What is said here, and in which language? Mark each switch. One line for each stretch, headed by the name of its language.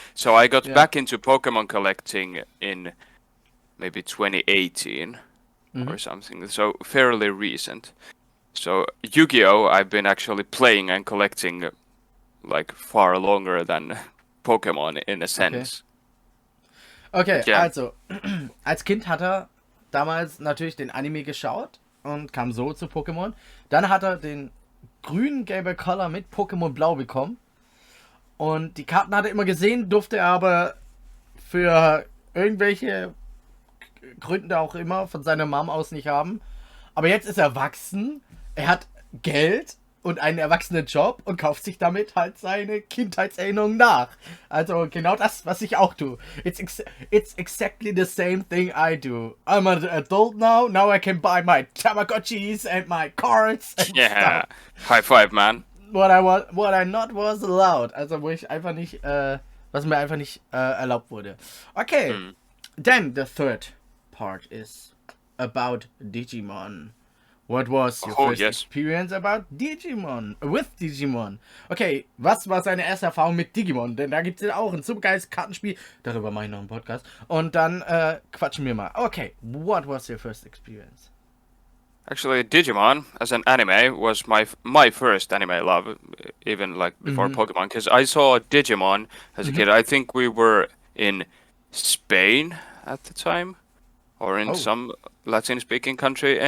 English: So I got back into Pokemon collecting in maybe 2018 or something, so fairly recent. So Yu-Gi-Oh! I've been actually playing and collecting like far longer than Pokemon in a sense. Okay,
German: Ja. also, als Kind hat er damals natürlich den Anime geschaut und kam so zu Pokémon. Dann hat er den grünen Game Boy Color mit Pokémon Blau bekommen. Und die Karten hat er immer gesehen, durfte er aber für irgendwelche Gründe auch immer von seiner Mom aus nicht haben. Aber jetzt ist er erwachsen, er hat Geld und einen erwachsenen Job und kauft sich damit halt seine Kindheitserinnerungen nach. Also genau das, was ich auch tue.
English: It's exactly the same thing I do. I'm an adult now I can buy my Tamagotchis and my cards and Yeah, stuff. high five, man. What I not was allowed.
German: Also wo ich einfach nicht, was mir einfach nicht erlaubt wurde.
English: Okay, then the third part is about Digimon. What was your first experience about Digimon? With Digimon?
German: Okay, was war seine erste Erfahrung mit Digimon? Denn da gibt es ja auch ein supergeiles Kartenspiel. Darüber mache ich noch einen Podcast. Und dann quatschen wir mal.
English: Okay, what was your first experience? Actually, Digimon as an anime was my first anime love, even like before Pokemon, because I saw Digimon as a kid. I think we were in Spain at the time, or in some Latin-speaking country.